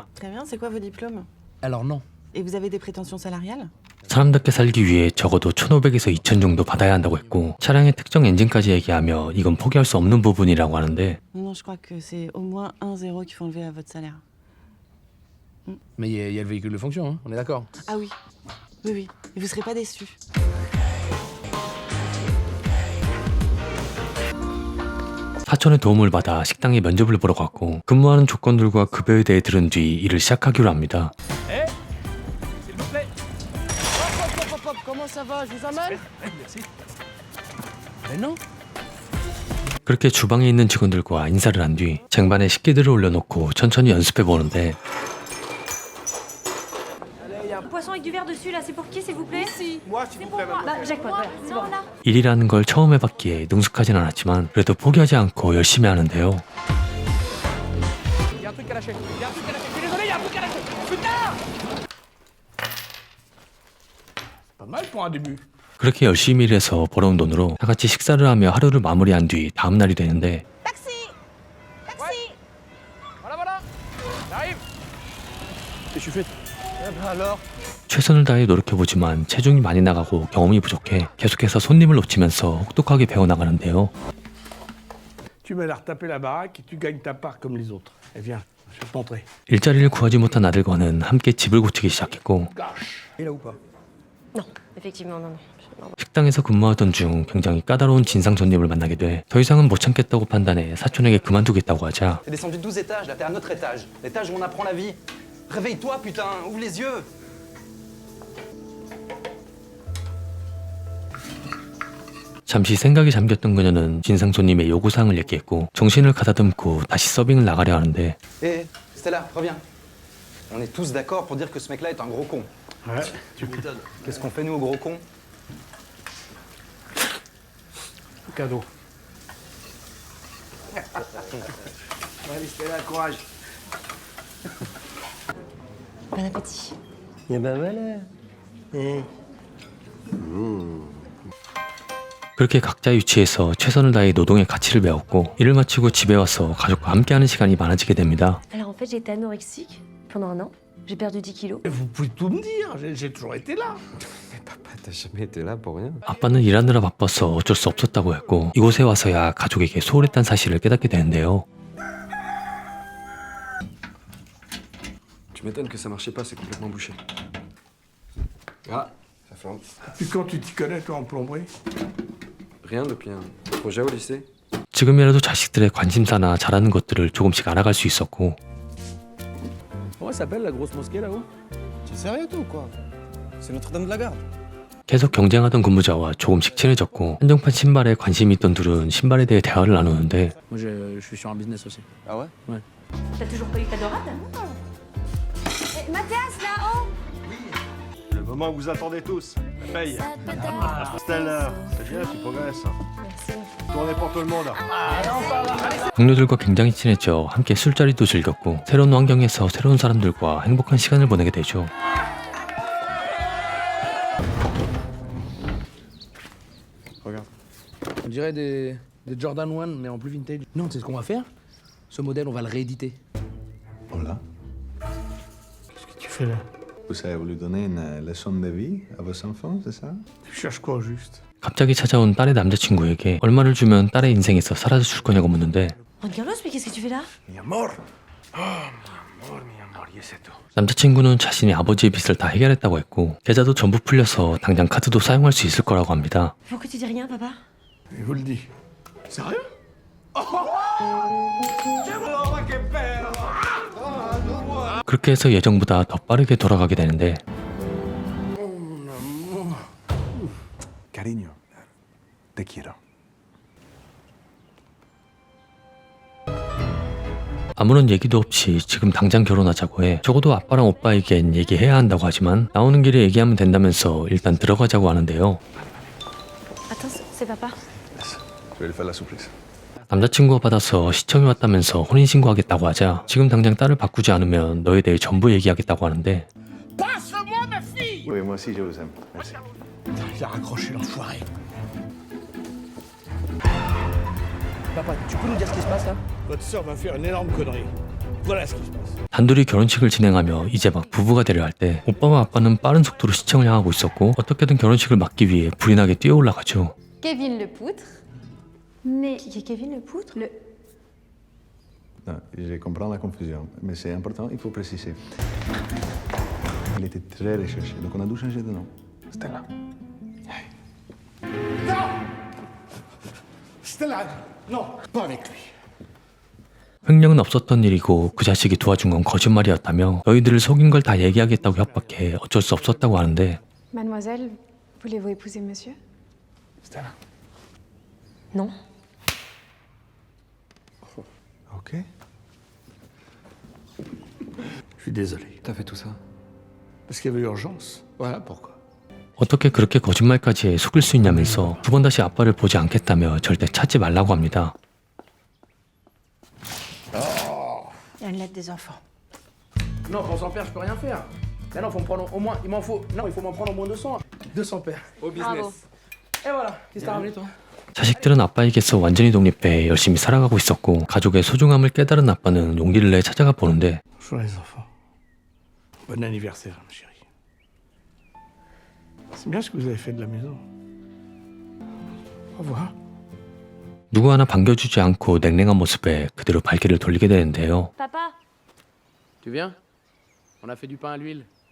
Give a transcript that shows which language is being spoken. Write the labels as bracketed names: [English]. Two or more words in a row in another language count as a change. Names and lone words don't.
[French] Très bien, c'est quoi vos diplômes? Alors non. Et vous avez des prétentions salariales? [Korean] 사람답게 살기 위해 적어도 1,500에서 2,000 정도 받아야 한다고 했고 차량의 특정 엔진까지 얘기하며 이건 포기할 수 없는 부분이라고 하는데 [French] Non, je crois que c'est au moins un zéro qu'il faut enlever à votre salaire. Mais il y a le véhicule de fonction, hein, on est d'accord. Ah oui, oui, oui. Et vous serez pas déçus. [Korean] 사촌의 도움을 받아 식당에 면접을 보러 갔고 근무하는 조건들과 급여에 대해 들은 뒤 일을 시작하기로 합니다. [French] S'il vous plaît. Hop, comment ça va? Je vous emmène? Merci. Mais non. [Korean] 그렇게 주방에 있는 직원들과 인사를 한 뒤 쟁반에 식기들을 올려놓고 천천히 연습해 보는데 [French] Poisson avec du verre dessus, là, c'est pour qui, s'il vous plaît? Moi, s'il vous plaît, Bah, jackpot, voilà, c'est bon. Là. [Korean] 일이라는 걸 처음 해봤기에 능숙하진 않았지만 그래도 포기하지 않고 열심히 하는데요. [French] Il y a un truc à lâcher. Il y a un truc à lâcher. Je suis désolé, il y a un truc à lâcher. Putain! Pas mal pour un début. [Korean] 그렇게 열심히 일해서 벌어온 돈으로 다 같이 식사를 하며 하루를 마무리한 뒤 다음 날이 되는데 [French] Voilà. J'arrive. Qu'est-ce que tu fais? Eh ben alors? [Korean] 최선을 다해 노력해보지만 체중이 많이 나가고 경험이 부족해 계속해서 손님을 놓치면서 혹독하게 배워나가는데요. [French] Tu m'as l'air taper la baraque et tu gagnes ta part comme les autres. Eh viens, je vais te montrer. [Korean] 일자리를 구하지 못한 아들과는 함께 집을 고치기 시작했고 [French] Il est là ou pas? Non, effectivement, non. [Korean] 식당에서 근무하던 중 굉장히 까다로운 진상 손님을 만나게 돼 더 이상은 못 참겠다고 판단해 사촌에게 그만두겠다고 하자 [French] T'es descendu 12 étages, là t'es à notre étage. L'étage où on apprend la vie. Réveille-toi, putain, ouvre les yeux. [Korean] 잠시 생각에 잠겼던 그녀는 진상 손님의 요구사항을 얘기했고 정신을 가다듬고 다시 서빙을 나가려 하는데 [French] Hé, Stella, reviens. On est tous d'accord pour dire que ce mec-là est un gros con. Ouais, tu m'étonnes. Qu'est-ce qu'on fait nous, gros con? Cadeau. Allez, Stella, courage! Bon appétit. Et ben voilà! [Korean] 그렇게 각자 위치에서 최선을 다해 노동의 가치를 배웠고 일을 마치고 집에 와서 가족과 함께하는 시간이 많아지게 됩니다. [French] Alors en fait, j'ai été anorexique pendant un an. J'ai perdu 10 kilos. Vous pouvez tout me dire, j'ai toujours été là. Mais papa, t'as jamais été là pour rien. [Korean] 아빠는 일하느라 바빠서 어쩔 수 없었다고 했고 이곳에 와서야 가족에게 소홀했다는 사실을 깨닫게 되는데요. [French] Tu m'étonnes que ça marchait pas, c'est complètement bouché. Ah, ça flambe. Puis quand tu t'y connais, toi, en plomberie? Rien depuis un projet au lycée? [Korean] 지금이라도 자식들의 관심사나 잘하는 것들을 조금씩 알아갈 수 있었고 [French] Comment elle s'appelle la grosse mosquée là-haut? Tu Sérieux toi ou quoi? C'est Notre-Dame de la Garde. [Korean] 계속 경쟁하던 근무자와 조금씩 친해졌고 한정판 신발에 관심이 있던 둘은 신발에 대해 대화를 나누는데 [French] Moi, je suis sur un business aussi. Ah ouais? T'as toujours pas eu ta dorade Mathias, là-haut Le moment que vous attendez tous. Paye. Tout à l'heure. C'est bien, tu progresses. Merci. Tournez pour tout le monde. [Korean] 동료들과 굉장히 친해져 함께 술자리도 즐겼고 새로운 환경에서 새로운 사람들과 행복한 시간을 보내게 되죠. [French] Regarde. On dirait des Jordan 1, mais en plus vintage. Non, tu sais ce qu'on va faire? Ce modèle, on va le rééditer. Voilà. Qu'est-ce que tu fais là? Vous avez voulu donner une leçon de vie à vos enfants, c'est ça? Tu cherches quoi au juste? [Korean] 갑자기 찾아온 딸의 남자친구에게 얼마를 주면 딸의 인생에서 사라져 줄 거냐고 묻는데 [French] Juan Carlos, mais qu'est-ce que tu fais là? [Spanish] Mi amor. Oh, mi amor, y es tout. [Korean] 남자친구는 자신이 아버지의 빚을 다 해결했다고 했고 계좌도 전부 풀려서 당장 카드도 사용할 수 있을 거라고 합니다. [French] Pourquoi tu dis rien, papa? Je vous le dis. Sérieux? [Korean] 그렇게 해서 예정보다 더 빠르게 돌아가게 되는데 [Spanish] Cariño, te quiero. [Korean] 아무런 얘기도 없이 지금 당장 결혼하자고 해. 적어도 아빠랑 오빠에겐 얘기해야 한다고 하지만 나오는 길에 얘기하면 된다면서 일단 들어가자고 하는데요. [French] Attends, c'est papa. Je vais lui faire la surprise. [Korean] 남자친구가 받아서 시청이 왔다면서 혼인신고하겠다고 하자 지금 당장 딸을 바꾸지 않으면 너에 대해 전부 얘기하겠다고 하는데 [French] Oui, moi aussi, je vous aime. Merci. Il a raccroché l'enfoiré. Papa, tu peux nous dire ce qui se passe là? Votre sœur va faire une énorme connerie. Voilà ce qui se passe. [Korean] 단둘이 결혼식을 진행하며 이제 막 부부가 되려 할 때 오빠와 아빠는 빠른 속도로 시청을 향하고 있었고 어떻게든 결혼식을 막기 위해 불이 나게 뛰어 올라가죠. [French] Kevin le poutre. Mais qui est Kevin le poutre? Non, je comprends la confusion, mais c'est important, il faut préciser. Il était très recherché, donc on a dû changer de nom. Stella. Stella, non, pas avec lui. [Korean] 횡령은 없었던 일이고 그 자식이 도와준 건 거짓말이었다며 너희들을 속인 걸 다 얘기하겠다고 협박해 어쩔 수 없었다고 하는데 [French] Mademoiselle, voulez-vous épouser monsieur? Stella. Non. Ok. Je suis désolé. T'as fait tout ça? Parce qu'il y avait urgence. Voilà pourquoi. [Korean] 어떻게 그렇게 거짓말까지 해 속일 수 있냐면서 두 번 다시 아빠를 보지 않겠다며 절대 찾지 말라고 합니다. [French] Il y a une lettre des enfants. Non, pour 100 paires, je peux rien faire. Mais non, faut me prendre au moins. Il m'en faut. Non, il faut m'en prendre au moins 200. 200 paires. Au business. Bravo. Et voilà. Qu'est-ce que t'as ramené toi? [Korean] 자식들은 아빠에게서 완전히 독립해 열심히 살아가고 있었고 가족의 소중함을 깨달은 아빠는 용기를 내 찾아가 보는데 [French] Bonjour les enfants. Bon anniversaire, ma chérie. C'est bien ce que vous avez fait de la maison. Au revoir. [Korean] 누구 하나 반겨주지 않고 냉랭한 모습에 그대로 발길을 돌리게 되는데요. [French] Papa Tu viens? On a fait du pain à l'huile.